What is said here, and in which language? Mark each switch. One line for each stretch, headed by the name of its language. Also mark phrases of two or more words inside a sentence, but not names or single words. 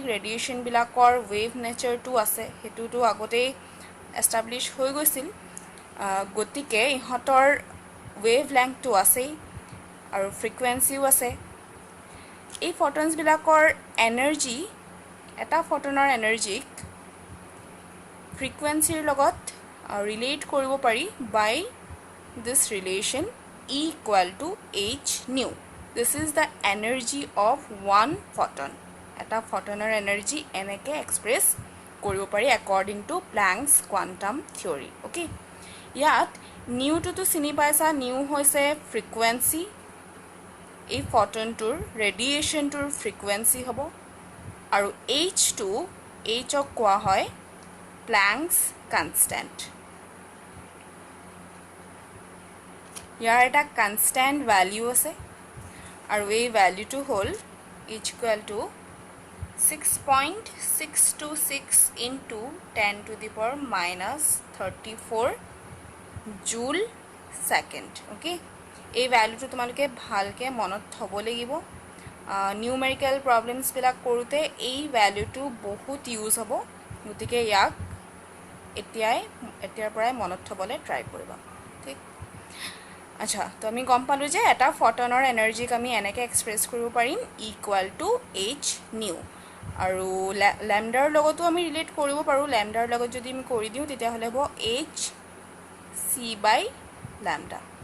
Assamese: ৰেডিয়েশ্যনবিলাকৰ ৱেভ নেচাৰটো আছে সেইটোতো আগতেই এষ্টাব্লিছ হৈ গৈছিল গতিকে ইহঁতৰ ৱেভ লেংথটো আছেই আৰু ফ্ৰিকুৱেঞ্চিও আছে এই ফটনছবিলাকৰ এনাৰ্জি এটা ফটনৰ এনাৰ্জিক ফ্ৰিকুৱেঞ্চিৰ লগত ৰিলেট কৰিব পাৰি
English: by this relation E equal to h nu. This is the energy of one photon.
Assamese: এটা ফটনৰ এনাৰ্জি এনেকৈ এক্সপ্ৰেছ কৰিব পাৰি
English: according to Planck's quantum theory.
Assamese: Okay? ইয়াত নিউটোতো চিনি পাইছা নিউ হৈছে ফ্ৰিকুৱেঞ্চি এই ফটনটোৰ ৰেডিয়েশ্যনটোৰ ফ্ৰিকুৱেঞ্চি হ'ব আৰু H2 Hক কোৱা হয়
English: Planck's constant.
Assamese: ইয়াৰ এটা
English: constant value
Assamese: আছে আৰু এই ভ্যালুটো হ'ল
English: h equal to 6.626 into 10 to the power minus 34 joule second.
Assamese: Okay, এই ভ্যালুটো তোমালোকে ভালকে মনত থব লাগিব
English: numerical problemsবিলাক
Assamese: কৰোঁতে এই ভ্যালুটো বহুত ইউজ হ'ব গতিকে ইয়াক এতিয়াৰ পৰাই মনত থবলৈ ট্ৰাই কৰিবা ঠিক আচ্ছা তো আমি গম পালোঁ যে এটা ফটনৰ এনাৰ্জিক আমি এনেকৈ এক্সপ্ৰেছ কৰিব পাৰিম
English: equal to h nu
Assamese: আৰু লেমডাৰ লগতো আমি ৰিলেট কৰিব পাৰোঁ লেমডাৰ লগত যদি আমি কৰি দিওঁ তেতিয়াহ'লে হ'ব
English: h c by lambda